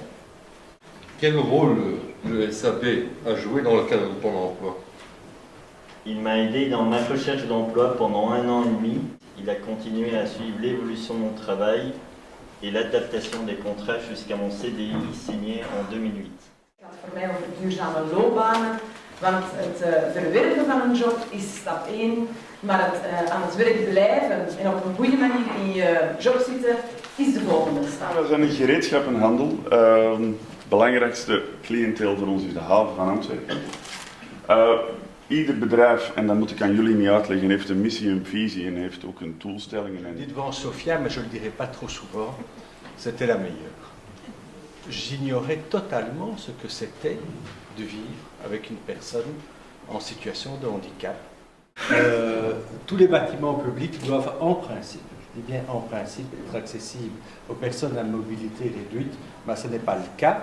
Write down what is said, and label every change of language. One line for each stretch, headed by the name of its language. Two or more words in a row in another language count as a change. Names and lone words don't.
French: Quel rôle le SAP a joué dans le cadre de ton emploi? Il m'a aidé dans ma recherche d'emploi pendant 1 an et demi. Il a continué à suivre l'évolution de mon travail et l'adaptation des contrats jusqu'à mon CDI signé en 2008.
Dutch: Het gaat voor mij over duurzame loopbanen, want het verwerven van een job is stap 1, maar het aan het werk blijven en op een goede manier in je job zitten is de volgende stap. We zijn een gereedschappenhandel. Belangrijkste cliënteel voor ons is de haven van Antwerpen. Ieder bedrijf, en dat moet ik aan jullie niet uitleggen, heeft een missie, een visie en heeft ook een doelstelling.
French: Dit devant Sofia, mais je le dirai pas trop souvent, c'était la meilleure. J'ignorais totalement ce que c'était de vivre avec une personne en situation de handicap. Tous les bâtiments publics doivent en principe, je dis bien en principe, être accessibles aux personnes à mobilité réduite, mais ce n'est pas le cas.